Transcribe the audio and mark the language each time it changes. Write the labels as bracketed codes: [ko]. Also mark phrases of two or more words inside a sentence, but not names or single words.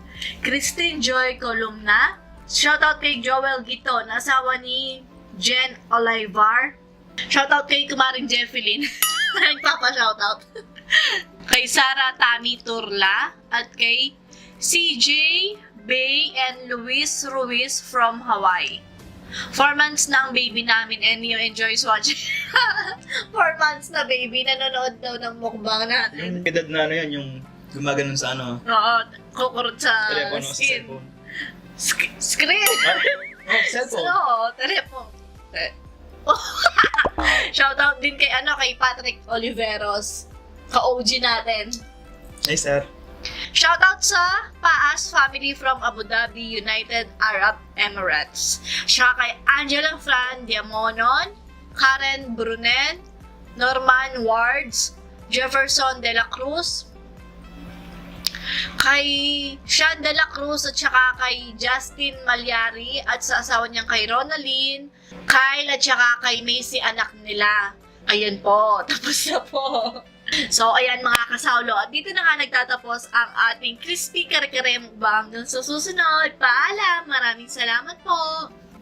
[tl] Christine Joy Columna, shoutout kay Joel Giton, asawa ni Jen Olivar. Shoutout kay Kumaring Jeffelyn. Nagpapa-shoutout. Kay Sara Tami Turla at kay CJ Bay and Luis Ruiz from Hawaii. 4 months na ang baby namin [en] and you enjoys watching. [tl] 4 months na baby, nanonood daw ng mukbang natin. Yung edad na ano yan, yung gumaganon sa ano, Oo, kukurot sa telepono, sa skin. cellphone. Screen! Oh, cellphone. Oo, telephone. Shoutout din kay kay Patrick Oliveros, ka-OG natin. [en] Hey, sir. [tl] Shoutout sa Paas family from Abu Dhabi, United Arab Emirates. Siya kay Angela Fran Diamonon, Karen Brunen, Norman Wards, Jefferson De La Cruz, kay Sean De La Cruz at saka kay Justin Malyari at sa asawa niyang kay Ronaline, Kyle at saka kay Macy anak nila. Ayan po, tapos na po. So, ayan mga kasawlo. At dito na nga nagtatapos ang ating crispy kare-kare mukbang. Hanggang sa susunod. Paalam! Maraming salamat po!